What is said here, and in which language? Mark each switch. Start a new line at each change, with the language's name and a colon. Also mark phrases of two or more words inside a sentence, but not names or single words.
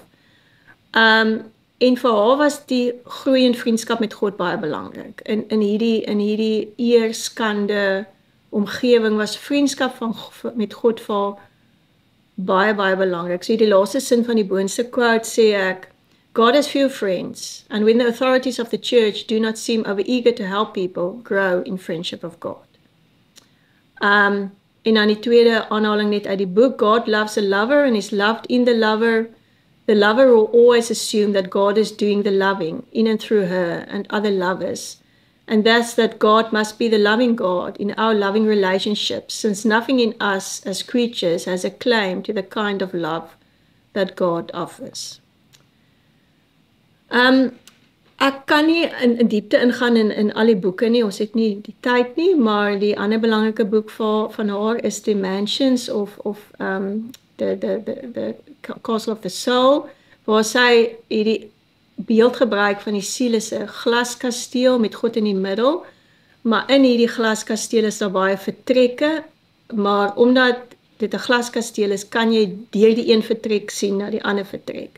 Afrikaans: En vir haar was die groei en vriendskap met God baie belangrik. In hierdie eerskande omgewing was vriendskap met God vir haar baie belangrik. So die laaste sin van die boonste quote sê ek,
English: God has few friends, and when the authorities of the church do not seem overeager to help people grow in friendship of God.
Afrikaans: En dan die tweede aanhaling net uit die boek,
English: God loves a lover and is loved in the lover. The lover will always assume that God is doing the loving in and through her and other lovers, and thus that God must be the loving God in our loving relationships, since nothing in us as creatures has a claim to the kind of love that God offers.
Afrikaans: Ek kan nie in diepte ingaan in al die boeke nie, ons het nie die tyd nie, maar die ander belangrike boek van haar is The Mansions of the Castle of the Soul, waar sy hierdie beeld gebruik van die siel is 'n glaskasteel met God in die middel, maar in hierdie glaskasteel is daar baie vertrekke, maar omdat dit 'n glaskasteel is, kan jy deur die een vertrek sien na die ander vertrek.